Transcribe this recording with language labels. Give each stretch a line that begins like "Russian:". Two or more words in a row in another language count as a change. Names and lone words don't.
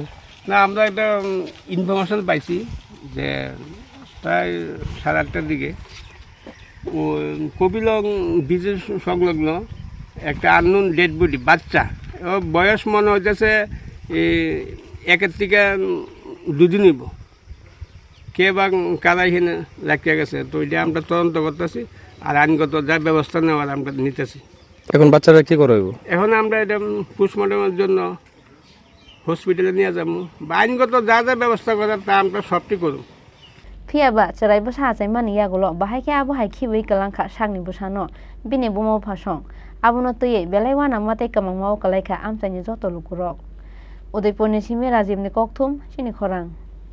Bangla: না আমরা একটা ইনফরমেশন পাইছি যে প্রায় 8:30টার দিকে ও কপিলং ব্রিজের সংলগ্ন একটা
English: unknown dead body
Bangla: বাচ্চা ওর বয়স মনে হইতেছে 1 থেকে 2 দিন হইব কে বা কারা এখানে রাখিয়া গেছে তো এটা আমরা তদন্ত করতেছি আর আইনগত যা ব্যবস্থা নেওয়ার আমরা নিতেছি এখন বাচ্চারা কি করা হইব এখন আমরা এটা পোস্টমর্টমের জন্য হসপিটালে নিয়ে যাবো বা আইনগত যা ব্যবস্থা করার তা আমরা সবটি করব
Kok Borok: Phiaba charai bosa achai mani yagulo bahai ke abo hai khibai kalangkha sakni bosano bini bomo phasong abono toyei belai wana mate kamangmao kalaika amchaini joto lukurok Udaipur ni sime Rajib ni kokthum chini khorang